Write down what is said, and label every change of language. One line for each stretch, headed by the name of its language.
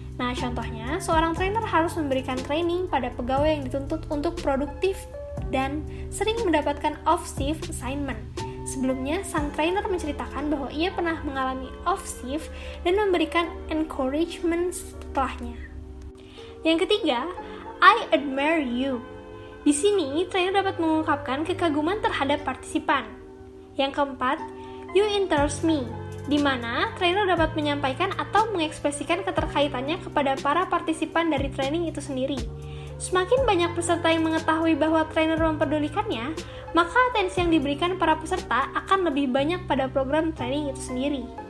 Indonesian: Nah, contohnya, seorang trainer harus memberikan training pada pegawai yang dituntut untuk produktif dan sering mendapatkan off-shift assignment. Sebelumnya, sang trainer menceritakan bahwa ia pernah mengalami off-shift dan memberikan encouragement setelahnya. Yang ketiga,
English: I admire you.
Indonesian: Di sini, trainer dapat mengungkapkan kekaguman terhadap partisipan. Yang keempat,
English: you interest me,
Indonesian: di mana trainer dapat menyampaikan atau mengekspresikan keterkaitannya kepada para partisipan dari training itu sendiri. Semakin banyak peserta yang mengetahui bahwa trainer mempedulikannya, maka atensi yang diberikan para peserta akan lebih banyak pada program training itu sendiri.